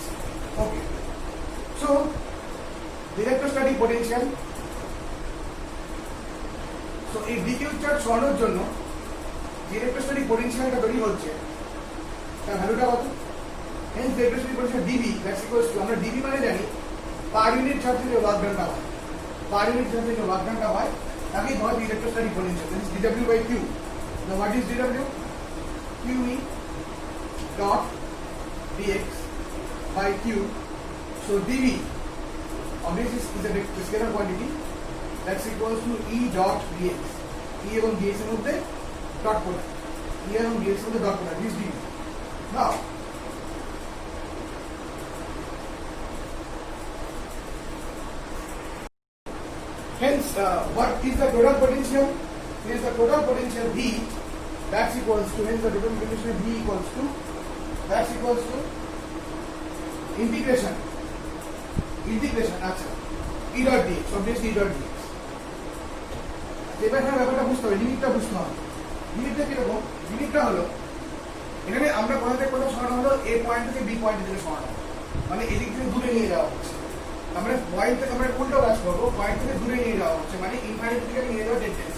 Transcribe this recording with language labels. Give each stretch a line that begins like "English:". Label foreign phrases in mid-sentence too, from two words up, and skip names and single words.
English: okay, so electrostatic potential, so
Bangla: এই
English: dq charge
Bangla: সরানোর জন্য যে
English: electrostatic potentialটা
Bangla: তৈরি হচ্ছে তার ভ্যালুটা কত?
English: hence the electrostatic potential dv that's equals to,
Bangla: আমরা ডিবি মানে জানি
English: per unit chargeে
Bangla: যে
English: work doneটা
Bangla: হয়,
English: per unit chargeে
Bangla: যে
English: work doneটা
Bangla: হয় তাকেই বলা হয়
English: electrostatic potential. that is dw by q. now what is dw? q dot dx by q. So dv obviously is a scalar quantity that's equals to e dot dx.
Bangla: E এবং dx এর মধ্যে
English: dot product,
Bangla: e এবং dx এর মধ্যে
English: dot product is dv. Now hence what is the total potential? Is the total potential V, that's equals to, hence the total potential V equals to, that's equals to integration আচ্ছা e dot dx, obviously e dot dx।
Bangla: এবার এখানে ব্যাপারটা বুঝতে হবে, লিমিটটা বুঝতে হবে। লিমিটটা কিরকম? লিমিটটা হলো এখানে আমরা কোথাও সরানো হলো a পয়েন্ট থেকে b পয়েন্ট থেকে সরানো, মানে এদিক থেকে দূরে নিয়ে যাওয়া হচ্ছে। আমরা পয়েন্ট থেকে আমরা উল্টো কাজ করবো, পয়েন্ট থেকে দূরে নিয়ে যাওয়া হচ্ছে, মানে ইনফাইনাইট থেকে নিয়ে যাওয়া টেন্ডেন্সি।